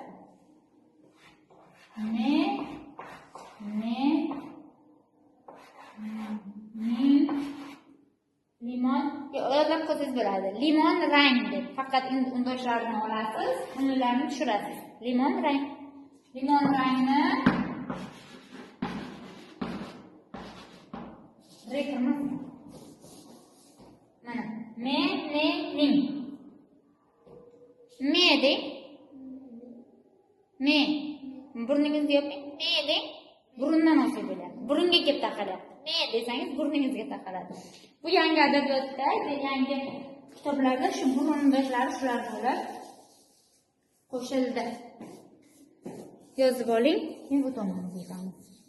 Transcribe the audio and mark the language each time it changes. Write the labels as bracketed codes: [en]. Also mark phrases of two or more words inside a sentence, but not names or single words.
[uz] Limon, yodlab qo'ysangiz bo'ladi. Limon rang deb faqat undoshlarini olasiz, unlarni tushirasiz. Limon rang. Limon rangni reqimiz. Mana me, ne, ning. Me deng. Me. Burningizni yoping. Me deng. Burundan olsa bo'ladi. Burunga kelib taqalyapti. Me desangiz burningizga taqaladi. Bu yangi adabiyotda, yangi kitoblarda shu burun undoshlari shular bo'lib qo'shildi. Yozib oling, keyin bu tomonga ketamiz.